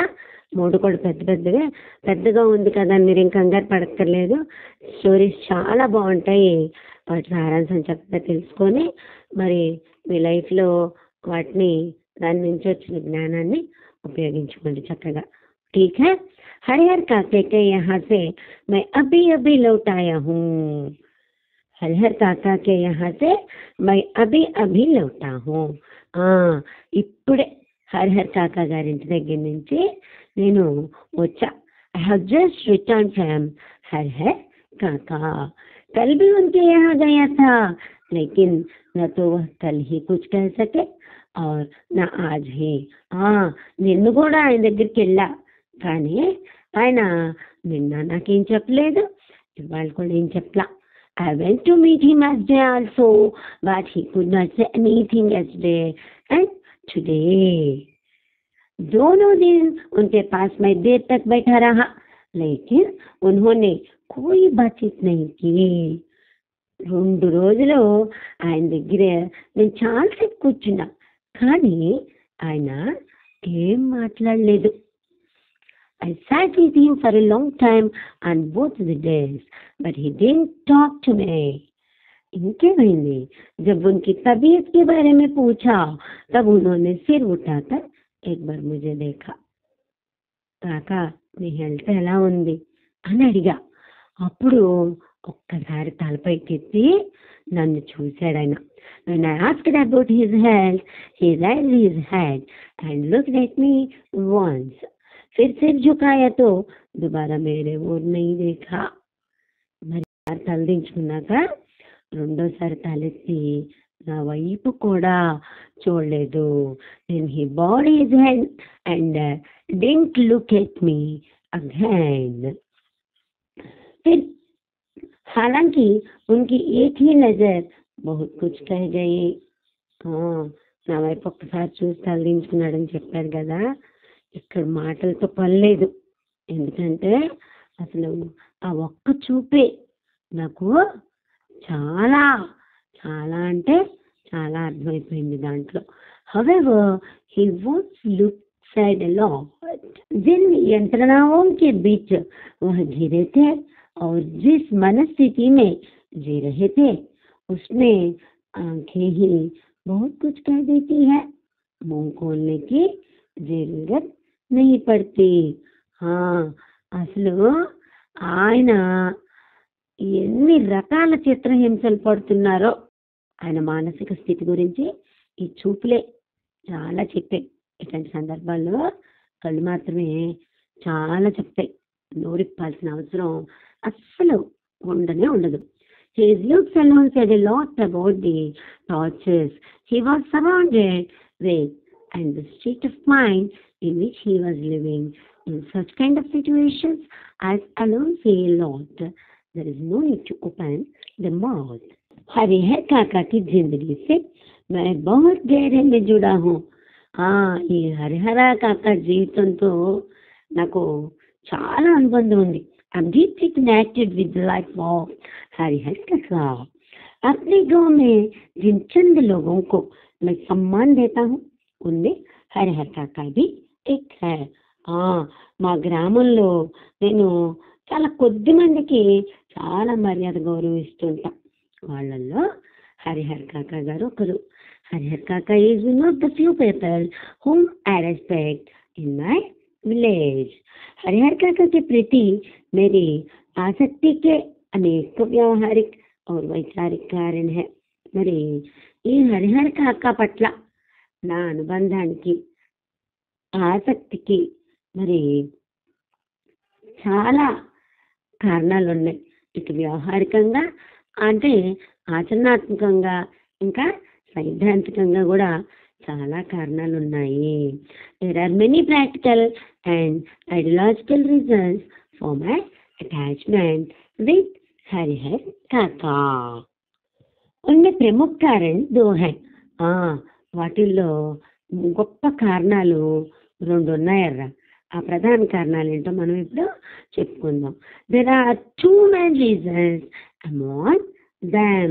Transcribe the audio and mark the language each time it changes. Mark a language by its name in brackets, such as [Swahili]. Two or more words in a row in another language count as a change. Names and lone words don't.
[Telugu] 3 కూడా పెద్దగా ఉంది కదా, మీరు ఏం కంగారు పడక్కర్లేదు. స్టోరీస్ చాలా బాగుంటాయి. వాటి సారాంశం చక్కగా తెలుసుకొని మరి మీ లైఫ్లో వాటిని దాని నుంచి వచ్చిన జ్ఞానాన్ని ఉపయోగించుకోండి చక్కగా. [Hindi] ठीक है. हरिहर काके के यहाँ से मैं अभी अभी लौट आया हूँ. हरिहर काका के यहाँ से मैं अभी अभी लौटा हूँ. [Telugu] ఇప్పుడే హరిహర్ కాకా గారింటి దగ్గర నుంచి నేను వచ్చా. [English] I have just return from Harihar Kaka. [Hindi] कल भी उनके यहाँ गया था, लेकिन न तो वह कल ही कुछ कह सके और न आज ही. [Telugu] నిన్ను కూడా ఆయన దగ్గరికి వెళ్ళా, కానీ ఆయన నిన్న నాకేం చెప్పలేదు, ఇవాళ కూడా ఏం చెప్పలా. [English] I went to meet him yesterday also, but he could not say anything yesterday and today. [Hindi] दोनों दिन उनके पास मैं देर तक बैठा रहा, लेकिन उन्होंने कोई बातचीत नहीं की. [Telugu] 2 రోజులు ఆయన దగ్గర నేను చాలాసేపు కూర్చున్నా, కానీ ఆయన ఏం మాట్లాడలేదు. [English] I sat with him for a long time on both the days, but he didn't talk to me. [Hindi] इनके जब उनकी तबीयत के बारे में पूछा, तब उन्होंने सिर उठाकर एक बार मुझे देखा. [Telugu] కాకా నీ హెల్త్ ఎలా ఉంది అని అడిగా. అప్పుడు ఒక్కసారి తలపైకెత్తి నన్ను చూశాడు ఆయన. [English] When I asked about his health, he raised his head and looked at me once. [Hindi] फिर सिर झुकाया तो दोबारा मेरे ओर नहीं देखा. [Telugu] మరి తలదించుకున్నాక రెండోసారి తలెత్తి నా వైపు కూడా చూడలేదు. [English] Then he bowed his head and didn't look at me again. [Hindi] फिर हालांकि उनकी एक ही नजर बहुत कुछ कह गई. [Telugu] నా వైపు ఒక్కసారి చూసి తలదించుకున్నాడని చెప్పారు కదా, ఇక్కడ మాటలతో పని లేదు. ఎందుకంటే అసలు ఆ ఒక్క చూపే నాకు చాలా చాలా అంటే చాలా అర్థమైపోయింది దాంట్లో. [English] However, he once looked sad a lot. [Hindi] जिन यंत्रणाओं के बीच वह घिरे थे और जिस मनस्थिति में जी रहे थे, उसमें आंखें ही बहुत कुछ कह देती है. मुंह खोलने की जरूरत नहीं पड़ती. [Telugu] అసలు ఆయన ఎన్ని రకాల చిత్రహింసలు పడుతున్నారో ఆయన మానసిక స్థితి గురించి ఈ చూపులే చాలా చెప్పాయి. ఇట్లాంటి సందర్భాల్లో కళ్ళు మాత్రమే చాలా చెప్తాయి, నోరిప్పాల్సిన అవసరం అస్సలు ఉండదు. [English] His looks alone said a lot about the tortures he was surrounded with and the state of mind in which he was living. In such kind of situations, eyes alone say a lot. There is no need to open the mouth. [Hindi] हरिहर काका की जिंदगी से मैं बहुत गहरे में जुड़ा हूँ. [Telugu] ఈ హరిహర కాకా జీవితంతో నాకు చాలా అనుబంధం ఉంది. [English] I'm deeply connected with the life of हरिहर काका. [Hindi] अपने गांव में जिन चंद लोगों को मैं सम्मान देता हूँ, उनमें हरिहर काका भी एक है. [Telugu] మా గ్రామంలో నేను చాలా కొద్ది మందికి చాలా మర్యాద గౌరవిస్తుంటా. వాళ్ళల్లో హరిహర్ కాకా గారు ఒకరు. [English] Harihar Kaka is one of the few people whom I respect in my village. [Hindi] हरिहर काका के प्रति मेरी आसक्ति के अनेक व्यावहारिक और वैचारिक कारण है. [Telugu] మరి ఈ హరిహర్ కాకా పట్ల నా అనుబంధానికి ఆసక్తికి మరి చాలా కారణాలు ఉన్నాయి. ఇటు వ్యవహారికంగా అంటే ఆచరణాత్మకంగా ఇంకా సైద్ధాంతికంగా కూడా చాలా కారణాలు ఉన్నాయి. [English] There are many practical and ideological reasons for my attachment with Harihar Kaka. [Hindi] उनमें प्रमुख कारण 2 हैं। [Telugu] వాటిల్లో గొప్ప కారణాలు 2 ఉన్నాయర్రా. ఆ ప్రధాన కారణాలు ఏంటో మనం ఇప్పుడు చెప్పుకుందాం. [English] There are 2 main reasons among them.